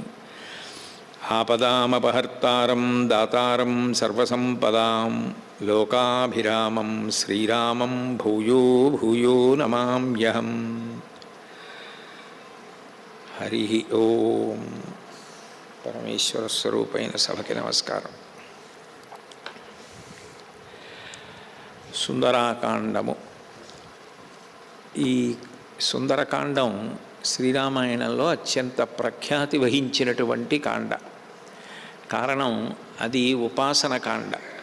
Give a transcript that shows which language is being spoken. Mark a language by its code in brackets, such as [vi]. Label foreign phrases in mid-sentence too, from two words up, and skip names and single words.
[sa] आपदामपहर्तारं दातारं सर्वसम्पदां लोकाभिरामं श्रीरामं भूयो भूयो नमाम्यहम्। हरि ओं। [te] పరమేశ్వర స్వరూపైన సభకీ నమస్కారం। సుందరాకాండము. ఈ సుందరకాండం శ్రీరామాయణంలో అత్యంత ప్రఖ్యాతి వహించినటువంటి కాండ. కారణం అది ఉపాసన కాండ.